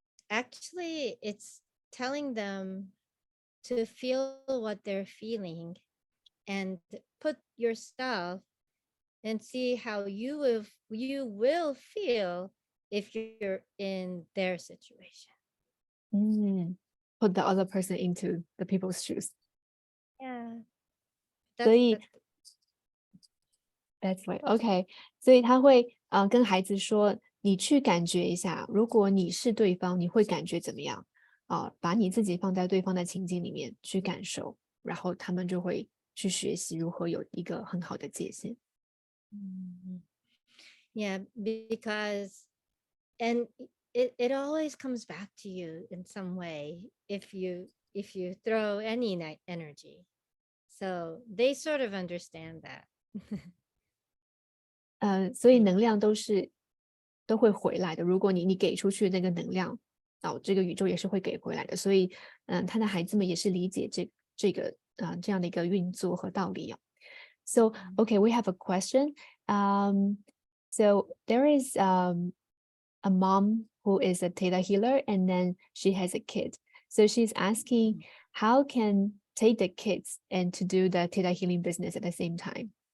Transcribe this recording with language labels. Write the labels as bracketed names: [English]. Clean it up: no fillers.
[English] Actually, it's telling them to feel what they're feeling and put yourself and see how you will feel if you're in their situation. Put the other person into the people's shoes. Yeah. [Chinese] 所以 [English] That's right. OK. [Chinese] 所以他会跟孩子说，你去感觉一下，如果你是对方，你会感觉怎么样？把你自己放在对方的情境里面去感受，然后他们就会去学习如何有一个很好的界限。 [English] Yeah, because and it always comes back to you in some way if you throw any energy. So they sort of understand that. [Chinese] 所以能量都会回来的。如果你给出去那个能量，这个宇宙也是会给回来的。所以，他的孩子们也是理解这样的一个运作和道理啊。 [English] So, okay, we have a question. So there is a mom who is a theta healer, and then she has a kid. So she's asking, how can take the kids and to do the theta healing business at the same time?